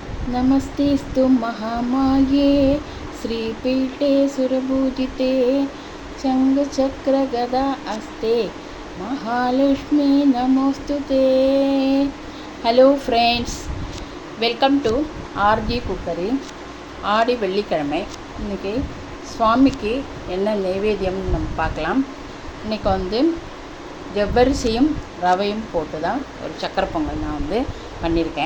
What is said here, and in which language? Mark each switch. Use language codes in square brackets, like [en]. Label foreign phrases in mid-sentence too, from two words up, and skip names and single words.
[sa] नमस्तेस्तु महामाये श्रीपीठे सुरपूजिते शङ्खचक्रगदा अस्ते महालक्ष्मी नमोस्तुते. [en] Hello friends, welcome to RG Cookery. [ta] ஆடி வெள்ளிக்கிழமை. இன்றைக்கி சுவாமிக்கு என்ன நைவேத்தியம்னு நம்ம பார்க்கலாம். இன்றைக்கி ஜவ்வரிசியும் ரவையும் போட்டு தான் ஒரு சக்கரை பொங்கல் நான் பண்ணியிருக்கேன்.